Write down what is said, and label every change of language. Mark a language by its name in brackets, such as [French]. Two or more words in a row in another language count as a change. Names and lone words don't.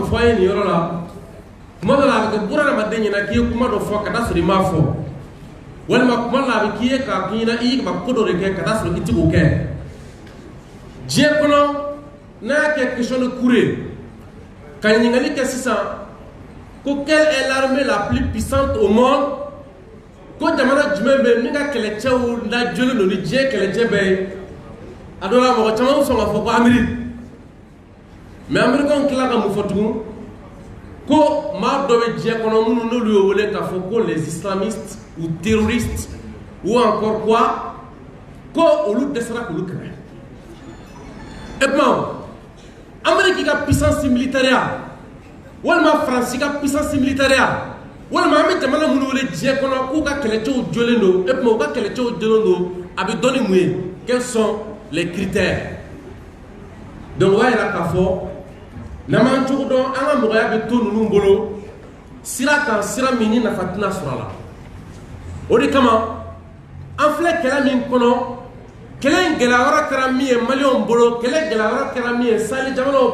[Bambara] fɔ a ye nin yɔrɔ la kuma dɔ la a bɛ kɛ buna adamaden ɲɛna k'i ye kuma dɔ fɔ ka taa sɔrɔ i m'a fɔ walima kuma dɔ la a bɛ k'i ye k'a k'i ɲɛna i ye ka ko dɔ de kɛ ka taa sɔrɔ i tɛ k'o kɛ diɲɛ kɔnɔ n'a y'a kɛ [French] question de cours [Bambara] ye ka ɲininkali kɛ sisan ko [French] quelle est l'armée la plus puissante au monde [Bambara] ko jamana jumɛn bɛ min ka kɛlɛcɛw lajɔlen don ni diɲɛ kɛlɛcɛ bɛɛ ye a dɔ la mɔgɔ caman bɛ sɔn k'a fɔ ko Amérique mais américains tila ka mun fɔ tugun ko maa dɔ bɛ diɲɛ kɔnɔ minnu n'olu y'o wele k'a fɔ ko [French] les islamistes ou terroristes ou encore quoi [Bambara] ko olu dɛsɛra k'olu kɛlɛ [French] et puis [Bambara] Amérique ka [French] puissance militaire [Bambara] walima France ka [French] puissance militaire [Bambara] walima an bɛ jamana minnu wele diɲɛ kɔnɔ k'u ka kɛlɛcɛw jɔlen don [French] et puis [Bambara] u ka kɛlɛcɛw jɔlen don a bɛ dɔn ni mun ye [French] quels sont les critères [Bambara] donc o b'a yira k'a fɔ n'an m'an cogo dɔn an ka mɔgɔya bɛ to ninnu bolo sira kan sira min ni nafa tɛna sɔrɔ a la o de kama an filɛ kɛlɛ min kɔnɔ kɛlɛ in gɛlɛya wɛrɛ kɛra min ye maliyɛnw bolo kɛlɛ gɛlɛya wɛrɛ kɛra min ye sahel jamanaw